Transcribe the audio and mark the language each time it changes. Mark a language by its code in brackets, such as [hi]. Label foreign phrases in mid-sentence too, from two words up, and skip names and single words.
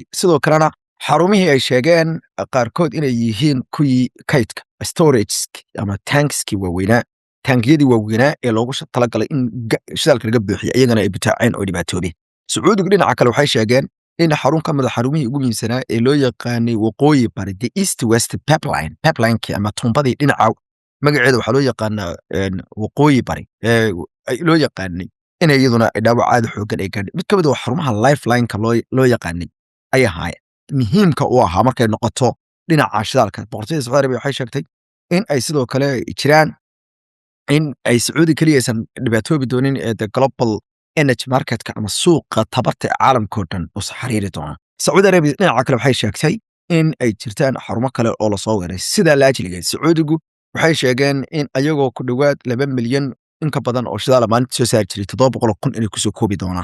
[so] Sidoo kalena xarumihii ay sheegeen qaarkood inay yihiin kuwii kaydka storageski ama tankskii waaweynaa, tankiyadii waaweynaa ee loogu talagalay in shidaalka laga buuxiyo iyagana ay butaaceen oo dhibaatoobeen. Sacuudigu dhinaca kale waxay sheegeen in xarun ka mid a xarumihii ugu muhiimsanaa ee loo yaqaanay waqooyi bari [en] the east west pipelinekii [so] ama tuumbadii dhinaca magaceeda waxaa loo yaqaanaa waqooyi bari loo yaqaanay in iyaduna dhaawac aad u xooggan ay gaadhay. Mid ka mid ah xarumaha lifelineka loo yaqaanay ay ahaayeen muhiimka u ahaa markay noqoto dhinaca shidaalka. Boqortooyada Sacuudi Arabiya waxay sheegtay in ay sidoo kale jiraan in ay Sacuudi kaliya aysan dhibaatoobi doonin ee [en] the global energy marketka [so] ama suuqa tabarta ee caalamka oo dhan uu xiriiri doono. Sacuudi Arabiya dhinaca kale waxay sheegtay in ay jirtaan xarumo kale oo la soo weeraray sida laajiligeed. Sacuudigu waxay sheegeen in ayagoo ku dhowaad 2 milyan in ka badan oo shidaal maalintii soo saari jiray 700,000 inay kusoo koobi doonaan.